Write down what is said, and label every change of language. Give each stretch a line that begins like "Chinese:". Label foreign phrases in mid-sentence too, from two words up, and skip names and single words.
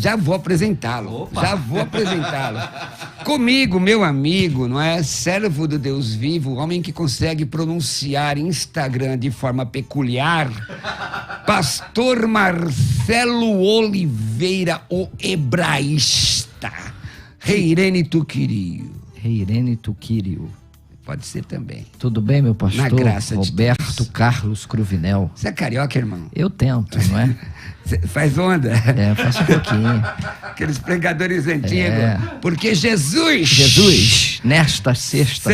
Portuguese: Já vou apresentá-lo. Comigo, meu amigo, não é? Servo do Deus vivo, homem que consegue pronunciar Instagram de forma peculiar, pastor Marcelo Oliveira, o hebraísta.
Greek: Ειρήνη του Κυρίου. Ειρήνη του Κυρίου.
Portuguese: Pode ser também. Tudo bem, meu pastor? Na graça de Roberto Deus. Carlos Cruvinel. Você é carioca, irmão? Eu tento, não é? Você faz onda? Faço um pouquinho. Aqueles pregadores antigos. Porque Jesus, nesta sexta-feira.